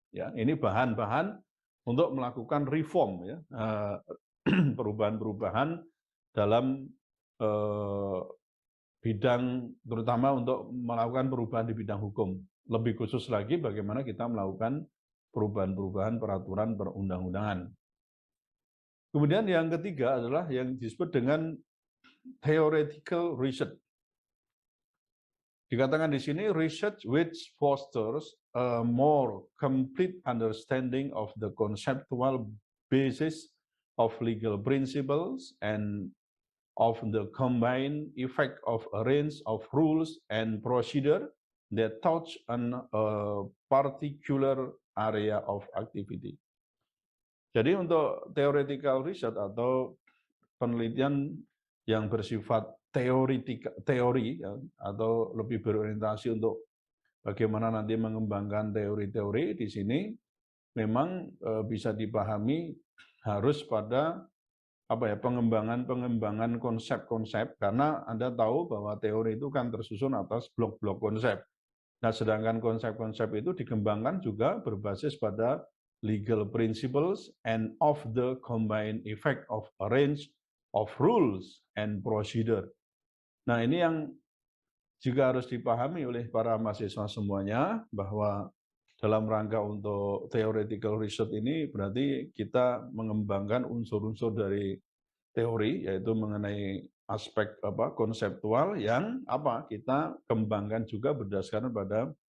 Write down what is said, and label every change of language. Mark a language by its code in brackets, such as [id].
[id] Ya, ini bahan-bahan untuk melakukan reform, ya, perubahan-perubahan dalam bidang, terutama untuk melakukan perubahan di bidang hukum. Lebih khusus lagi bagaimana kita melakukan perubahan-perubahan peraturan perundang-undangan. Kemudian yang ketiga adalah yang disebut dengan theoretical research. Dikatakan di sini [en] research which fosters a more complete understanding of the conceptual basis of legal principles and of the combined effect of a range of rules and procedure that touch on a particular area of activity. [id] Jadi untuk theoretical research atau penelitian yang bersifat teori ya, atau lebih berorientasi untuk bagaimana nanti mengembangkan teori-teori, di sini memang bisa dipahami harus pada pengembangan konsep-konsep, karena Anda tahu bahwa teori itu kan tersusun atas blok-blok konsep. Nah, sedangkan konsep-konsep itu dikembangkan juga berbasis pada [en] legal principles and of the combined effect of a range of rules and procedure. [id] Nah, ini yang juga harus dipahami oleh para mahasiswa semuanya, bahwa dalam rangka untuk theoretical research ini berarti kita mengembangkan unsur-unsur dari teori, yaitu mengenai aspek konseptual yang kita kembangkan juga berdasarkan pada